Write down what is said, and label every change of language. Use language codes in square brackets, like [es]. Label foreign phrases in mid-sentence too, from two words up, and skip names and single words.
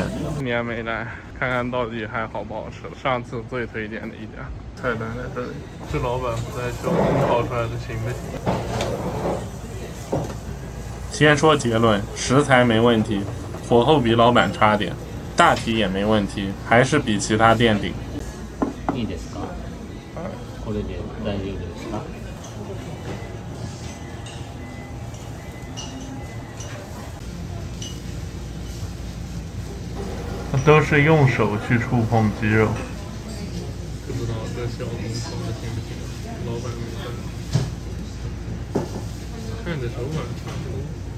[zh] 今年没来，看看到底还好不好吃。上次最推荐的一家，菜单在这里。这老板不在秀，炒出来的行不行？先说结论，食材没问题，火候比老板差点，大体也没问题，还是比其他店顶。 [ja] いいですか？これで大丈夫ですか？ [zh] 都是用手去触碰鸡肉。不知道这小红烧的行不行？老板没看，看着手法差不多。